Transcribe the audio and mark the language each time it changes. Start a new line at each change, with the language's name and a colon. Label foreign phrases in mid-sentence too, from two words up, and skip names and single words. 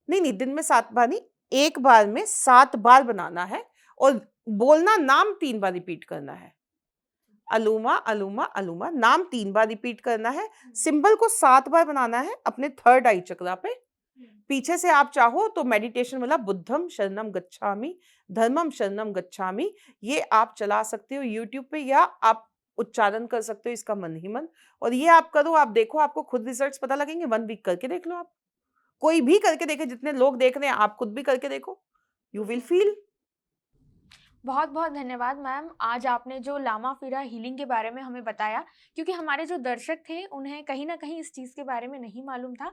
Hindi: नहीं, नहीं, दिन में 7 बार नहीं, 1 बार में 7 बार बनाना है और बोलना नाम 3 बार रिपीट करना है। अलूमा, अलूमा, अलूमा नाम 3 बार रिपीट करना है। सिंबल को 7 बार बनाना है अपने
English: third eye chakra
Hindi: पे। पीछे से आप चाहो तो मेडिटेशन वाला
Pali: बुद्धम शरणम गच्छामि, धर्मम शरणम गच्छामि,
Hindi: ये आप चला सकते हो यूट्यूब पे या आप उच्चारण कर सकते हो इसका मन ही मन। और ये आप करो, आप देखो, आपको खुद रिजल्ट्स पता लगेंगे। 1 वीक करके देख लो आप। कोई भी करके देखे, जितने लोग देख रहे हैं आप खुद भी करके देखो।
English: you will feel.
Hindi: बहुत-बहुत धन्यवाद मैम, आज आपने जो लामा फ़िरा हीलिंग के बारे में हमें बताया, क्योंकि हमारे जो दर्शक थे, उन्हें कहीं न कहीं इस चीज़ के बारे में नहीं मालूम था।